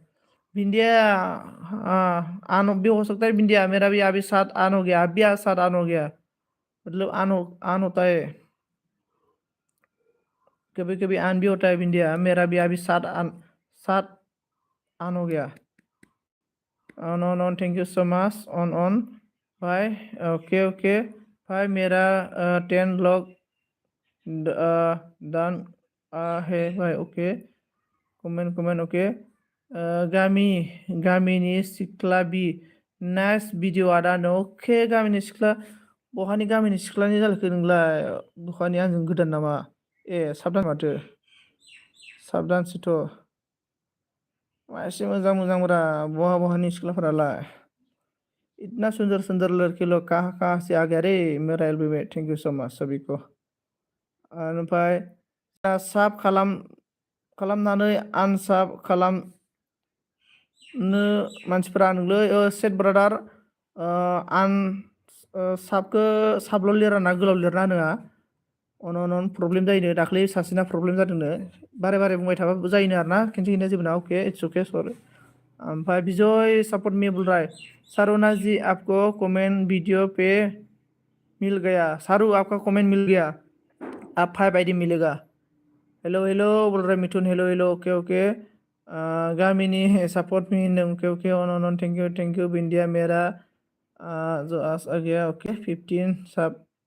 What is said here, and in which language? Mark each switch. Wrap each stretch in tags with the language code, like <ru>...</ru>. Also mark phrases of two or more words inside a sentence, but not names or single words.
<hi>बिंदिया हाँ आन भी हो सकता है बिंदिया मेरा भी अभी 7 आन हो गया अभी 7 आन हो गया मतलब आन होता है कभी कभी आन भी होता है बिंदिया मेरा भी अभी 7 आन हो गया।</hi> <en>on thank you so much</en> <hi>ऑन भाई</hi> <en>okay okay</en> <hi>भाई मेरा</hi> <en>10 log done</en> <hi>है भाई</hi> <en>okay comment okay</en> <brx>गामिनि सिख्ला बि</brx> <en>nice video</en> <brx>आदानो अके गामिनि सिख्ला बहानि गामिनि सिख्लानि जालखो नोंलाय बहानि आंजों गोदान नामा साबधान माथो साबधानसोथ' मा एसे मोजां मोजांब्रा बहानि सिख्लाफोरालाय</brx> <hi>इतना सुंदर सुंदर लड़के लोग कहाँ से आ गया रे मेरा एलबी में</hi> <en>thank you so much</en> <brx>सभी को। ओमफ्राय साब खालामनानै आनसाब खालामनो मानसिफोरा नोंलै सेट ब्रादार आन साबखौ साबल' लिरा गोलाव लिरना होनाङा अन प्रब्लेम जायोनो दाख्लै सासेना प्रब्लेम जादोंनो बारे बारे बुंबाय थाबा जायोनो आरोना खिन्थु खिन्थु जेबो नङा</brx> <en>okay it's okay sir.</en> <hi>ओमफ्राय विजय सपोर्ट मी बोल रहा है सारुना जी आपको कमेंट वीडियो पे मिल गया सारू आपका कमेंट मिल गया आप 5 ID मिलेगा।</hi> <en>hello hello</en> <hi>बोल रहा है मिथुन</hi> <en>hello hello okay okay</en> <hi>गामिनी सपोर्ट मी</hi> <en>okay okay on thank you</en> <hi>बिंदिया मेरा जो आज आ गया ओके 15 सब</hi>